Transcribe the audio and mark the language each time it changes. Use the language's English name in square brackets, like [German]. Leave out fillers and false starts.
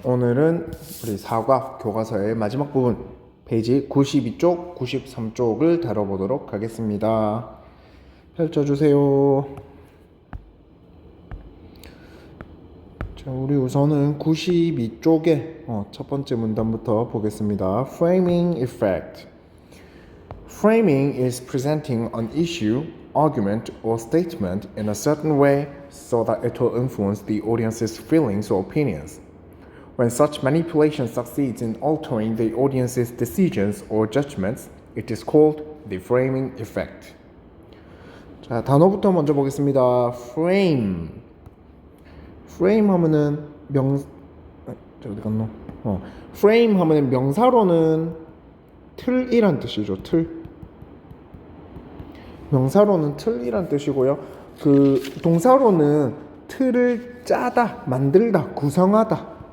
[Korean] 오늘은 우리 사과 교과서의 마지막 부분 페이지 92쪽, 93쪽을 다뤄보도록 하겠습니다. 펼쳐주세요. 자, 우리 우선은 92쪽의 첫 번째 문단부터 보겠습니다. [English] Framing effect. Framing is presenting an issue, argument, or statement in a certain way so that it will influence the audience's feelings or opinions. When such manipulation succeeds in altering the audience's decisions or judgments, it is called the framing effect. [Korean] 자, 단어부터 먼저 보겠습니다. [English] Frame. [Korean] Frame 하면은 어디 갔노? Frame 하면은 명사로는 틀이란 뜻이죠. 틀. 명사로는 틀이란 뜻이고요. 그 동사로는 틀을 짜다, 만들다, 구성하다.